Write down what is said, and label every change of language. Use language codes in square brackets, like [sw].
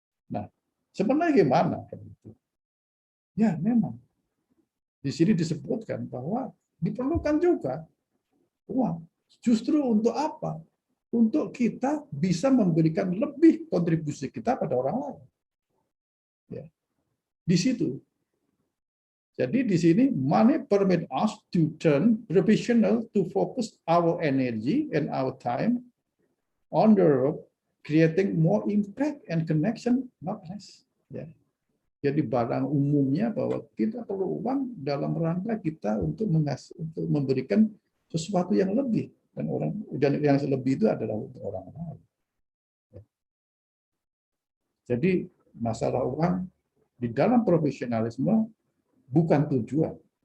[id] Nah, sebenarnya gimana? Ya, memang. Di sini disebutkan bahwa diperlukan juga uang. Justru untuk apa? Untuk kita bisa memberikan lebih kontribusi kita pada orang lain. Ya. Di situ. Jadi di sini [en] money permit us to turn professional to focus our energy and our time on the road, creating more impact and connection, not less. [id] Ya. Jadi barang umumnya bahwa kita perlu uang dalam rangka kita untuk memberikan sesuatu yang lebih dan yang lebih itu adalah untuk orang lain. Jadi masalah uang di dalam profesionalisme bukan tujuan.